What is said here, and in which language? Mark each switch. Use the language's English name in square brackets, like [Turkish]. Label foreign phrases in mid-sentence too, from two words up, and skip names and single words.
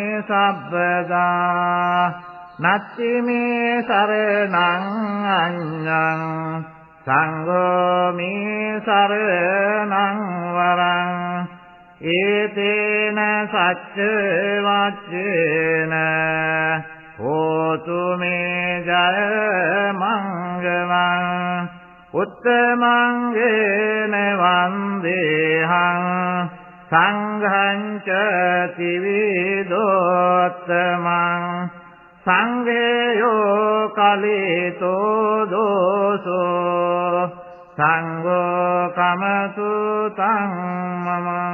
[Pali] සබ්බදා නත්ති මේ සරණං අඤ්ඤං සංඝෝ මේ සරණං වරං ඒතේන සච්ච වච්චේන හෝතු මේ ජය මංගලං උත්තමංගේන වන්දේහං සංඝං ච ත්‍රිවිධෝත්තමං සංඝේයෝ කලිතෝ දෝසෝ සංඝෝ කමතු තං මම